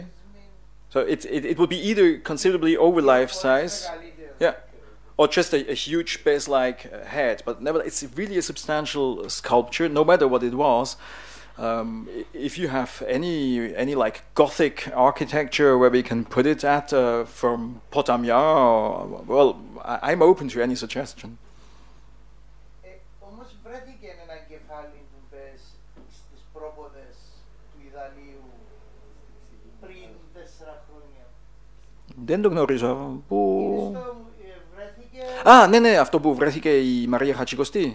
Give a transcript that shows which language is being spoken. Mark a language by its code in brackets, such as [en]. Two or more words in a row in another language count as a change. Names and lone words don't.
[en] So it would be either considerably over life size, yeah, or just a huge base-like head. But never, it's really a substantial sculpture, no matter what it was. If you have any like Gothic architecture where we can put it at from Potamia, well, I'm open to any suggestion. [el] Όμως βρέθηκε ένα κεφάλι του Μπες στις πρόποδες του Ιδαλίου πριν 4 χρόνια. Δεν το γνωρίζω. Βρέθηκε... Α, ναι, αυτό που βρέθηκε η Μαρία Χατσικοστή.